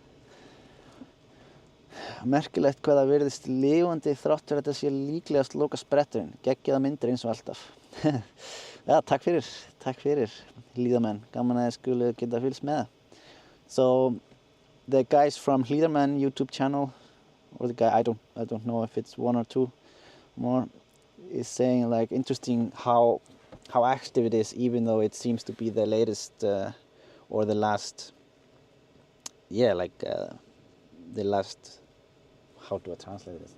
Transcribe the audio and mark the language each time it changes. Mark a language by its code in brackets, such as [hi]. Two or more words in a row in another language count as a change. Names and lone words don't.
[is] Merkilegt hvað það virðist lifandi þrátt fyrir þetta sé líklegast loka spretturinn. Geggjaða myndir eins og alltaf. Ja, takk fyrir hlíðarmenn. Gaman að þið skulu geta fylgst með. [en] So the guys from Hlíðarmenn YouTube channel, or the guy, I don't know if it's one or two more, is saying like interesting how active it is, even though it seems to be the latest or the last, yeah, like the last, how do I translate this?